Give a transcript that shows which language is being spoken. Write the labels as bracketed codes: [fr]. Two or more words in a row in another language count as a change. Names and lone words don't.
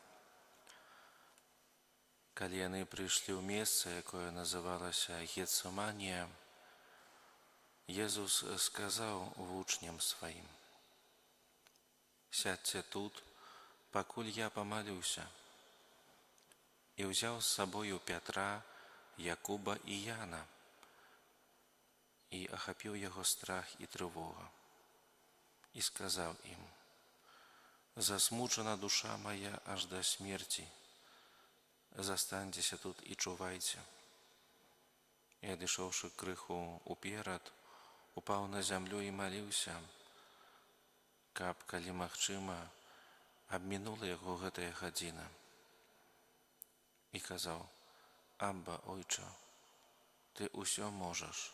[be] Калі яны прыйшлі ў месца, якое называлася Гецыманія, Езус сказаў вучням сваім: «Сядьце тут, пакуль я памалюся». І ўзяў з сабою Пятра, Якуба і Яна, і ахапіў яго страх і трывога, і сказаў ім: «Засмучана [ru] душа моя аж до смерти. [be] Застаньцеся тут і чувайце». І, адышоўшы крыху уперад, упаў на зямлю і маліўся, каб, калі магчыма, абмінула яго гэтая гадзіна. І казаў: «Абба, Ойча, Ты ўсё можаш.